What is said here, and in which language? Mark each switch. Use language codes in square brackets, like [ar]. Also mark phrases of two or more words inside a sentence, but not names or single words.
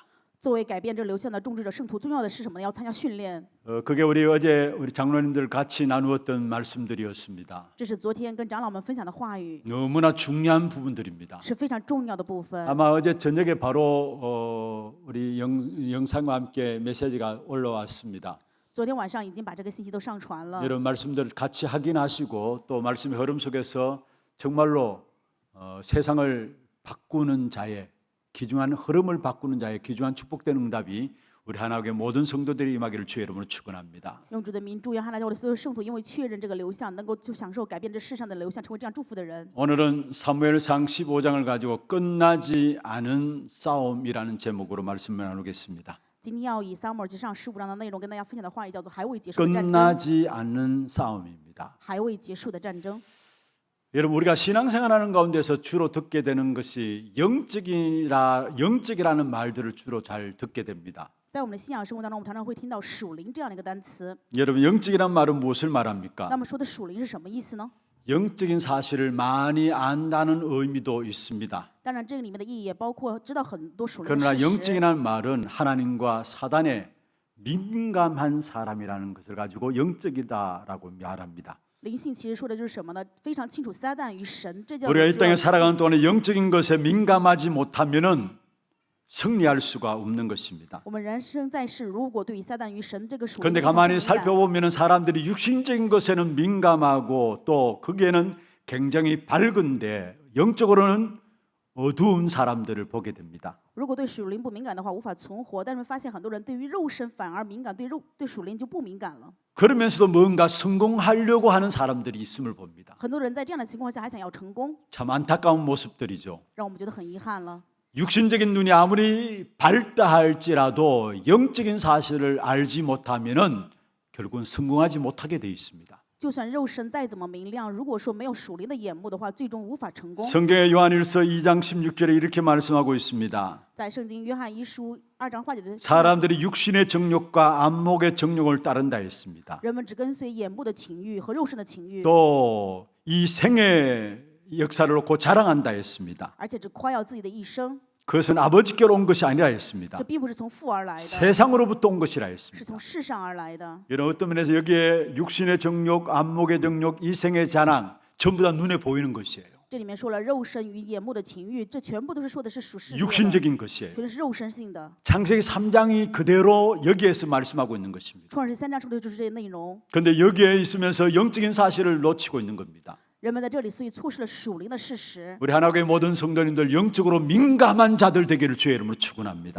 [zh] 作为改变这个流向的种植者，圣徒重要的是什么呢？要参加训练。 [ko] 그게 어제 우리 장로님들 같이 나누었던 말씀들이었습니다. [zh] 这是昨天跟长老们分享的话语， [ko] 너무나 중요한 부분들입니다. [zh] 是非常重要的部分。 [ko] 아마 어제 저녁에 바로 우리 영상과 함께 메시지가 올라왔습니다. [zh] 昨天晚上已经把这个信息都上传了。 [ko] 이런 말씀들을 같이 확인하시고 또 말씀의 흐름 속에서 정말로 세상을 바꾸는 자의 귀중한 흐름을 바꾸는 자의 귀중한 축복된 응답이 우리 하나교회 모든 성도들이 임하기를 주의 이름으로 축원합니다. [zh] 用主的名祝愿哈拿教会的所有圣徒，因为确认这个流向，能够就享受改变这世上的流向，成为这样祝福的人。 [ko] 오늘은 사무엘상 15장을 가지고 끝나지 않은 싸움이라는 제목으로 말씀을 나누겠습니다. [zh] 今天要以撒母耳记上15章的内容跟大家分享的话语叫做“还未结束的战争”。 [ko] 끝나지 않는 싸움입니다. [zh] 还未结束的战争。 [ko] 여러분 우리가 신앙생활하는 가운데서 주로 듣게 되는 것이 영적이라는 말들을 주로 잘 듣게 됩니다. [zh] 在我们的信仰生活当中，我们常常会听到属灵这样的一个单词。 [ko] 여러분 영적이란 말은 무엇을 말합니까? [zh] 那么说的属灵是什么意思呢？ [ko] 영적인 사실을 많이 안다는 의미도 있습니다. [zh] 当然，这个里面的意义也包括知道很多属灵的 [ko] 그러나 [zh] 事实。 [ko] 영적이라는 말은 하나님과 사단에 민감한 사람이라는 것을 가지고 영적이다라고 말합니다. [zh] 灵性其实说的就是什么呢？非常清楚撒旦与神，这叫 [ko] 우리가 이 [zh] 主要 [ko] 땅에 [zh] 灵性 [ko] 살아가는 동안에 영적인 것에 민감하지 못하면은 승리할 수가 없는 것입니다. [zh] 我们人生在世，如果对于撒旦与神这个属灵 [ko] 그런데 [zh] 的部分不 [ko] 가만히 [zh] 敏感， [ko] 살펴보면은 사람들이 육신적인 것에는 민감하고 또 거기에는 굉장히 밝은데 영적으로는 어두운 사람들을 보게 됩니다. [zh] 如果对属灵不敏感的话，无法存活。但是发现很多人对于肉身反而敏感，对属灵就不敏感了。 [ko] 그러면서도 뭔가 성공하려고 하는 사람들이 있음을 봅니다. [zh] 很多人在这样的情况下还想要成功， [ko] 참 안타까운 모습들이죠. [zh] 让我们觉得很遗憾了。 [ko] 육신적인 눈이 아무리 밝다 할지라도 영적인 사실을 알지 못하면은 결국은 성공하지 못하게 돼 있습니다. [zh] 就算肉身再怎么明亮，如果说没有属灵的眼目的话，最终无法成功。 [ko] 성경의 요한일서 2장 16절에 이렇게 말씀하고 있습니다. [zh] 在圣经约翰一书2章话节的 [ko] 사람들이 육신의 정욕과 안목의 정욕을 따른다 했습니다. [zh] 人们只跟随眼目的情欲和肉身的情欲， [ko] 또 이 생의 역사를 놓고 자랑한다 했습니다. [zh] 而且只夸耀自己的一生。 [ko] 그것은 아버지께로 온 것이 아니라 했습니다. [zh] 这并不是从父而来的， [ko] 세상으로부터 온 것이라 [zh] 是 [ko] 했습니다. [zh] 从世上而来的。 [ko] 여러분 어떤 면에서 여기에 육신의 정욕, 안목의 정욕, 이생의 자랑 전부 다 눈에 보이는 것이에요. [zh] 这里面说了肉身与眼目的情欲，这全部都是说的是属世界的， [ko] 육신적인 것이에요. [zh] 全是肉身性的。 [ko] 창세기 3장이 그대로 여기에서 말씀하고 있는 것입니다. [zh] 创世3章说的就是这些内容。 [ko] 그런데 여기에 있으면서 영적인 사실을 놓치고 있는 겁니다. [zh] 人们在这里，所以错失了属灵的事实。 [ko] 우리 하나교회 모든 성도님들 영적으로 민감한 자들 되기를 주의 이름으로 축원합니다.